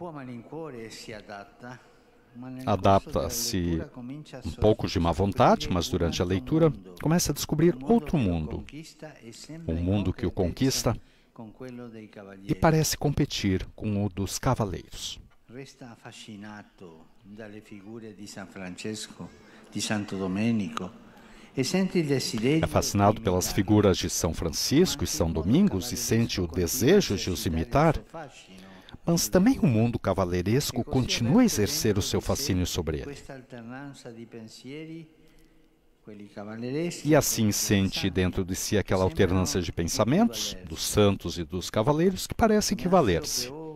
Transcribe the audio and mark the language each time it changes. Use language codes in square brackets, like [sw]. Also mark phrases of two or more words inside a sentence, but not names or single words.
[pt] Adapta-se um pouco de má vontade, mas durante a leitura começa a descobrir outro mundo. Um mundo que o conquista e parece competir com o dos cavaleiros. [it] Resta fascinato dalle figure di San Francesco, de Santo Domenico. [pt] É fascinado pelas figuras de São Francisco e São Domingos e sente o desejo de os imitar, mas também o mundo cavaleiresco continua a exercer o seu fascínio sobre ele. E assim sente dentro de si aquela alternância de pensamentos, dos santos e dos cavaleiros, que parece equivaler-se.